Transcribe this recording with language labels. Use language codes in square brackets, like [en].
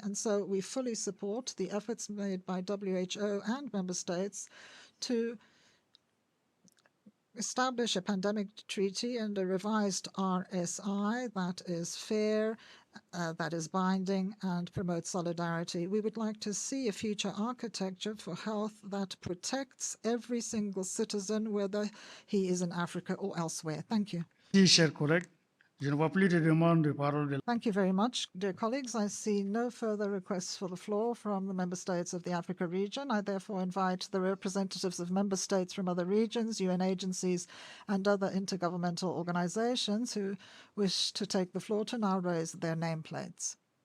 [en] And so we fully support the efforts made by WHO and member states to establish a pandemic treaty and a revised RSI that is fair, that is binding, and promotes solidarity. We would like to see a future architecture for health that protects every single citizen, whether he is in Africa or elsewhere. Thank you. [fr] Chers collègues, je ne vois plus de demandes de parole. [en] Thank you very much, dear colleagues. I see no further requests for the floor from the member states of the Africa region. I therefore invite the representatives of member states from other regions, UN agencies, and other intergovernmental organizations who wish to take the floor to now raise their nameplates.